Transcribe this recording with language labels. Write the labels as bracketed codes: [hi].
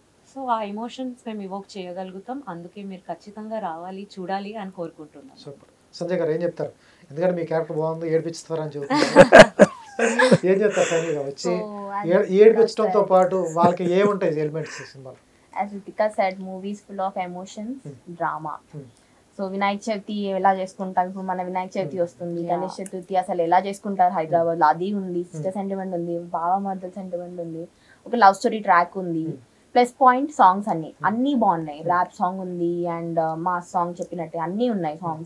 [te] So ఆ emotions మేము evoke చేయగలుగుతాం. అందుకే మీరు ఖచ్చితంగా రావాలి, చూడాలి అని కోరుకుంటున్నాం. సూపర్. సంజయ్ గారు ఏం చెప్తారు? ఎందుకంటే మీ క్యారెక్టర్ బాగుంది, ఏడిపిస్తారని చెబుతున్నారు. ఏం చెప్తారు ఫైనల్గా వచ్చి? ఏడిపించడంతో పాటు వాళ్ళకి ఏముంటాయి ఎలిమెంట్స్ సినిమాలో? [en] As Ritika said, movies full of emotions, drama. [te] So Vinayaka Chavithi ఎలా చేసుకుంటాం, ఇప్పుడు మన వినాయక చవితి వస్తుంది, గణేష్ చతుర్థి అసలు ఎలా చేసుకుంటారు హైదరాబాద్ లో, అది ఉంది. సిస్టర్ సెంటిమెంట్ ఉంది, బావ మర్దల్ సెంటిమెంట్ ఉంది, ఒక లవ్ స్టోరీ ట్రాక్ ఉంది, ప్లస్ పాయింట్ సాంగ్స్ అన్ని బాగున్నాయి. ర్యాప్ సాంగ్ ఉంది అండ్ మాస్ సాంగ్ చెప్పినట్టే అన్నీ ఉన్నాయి.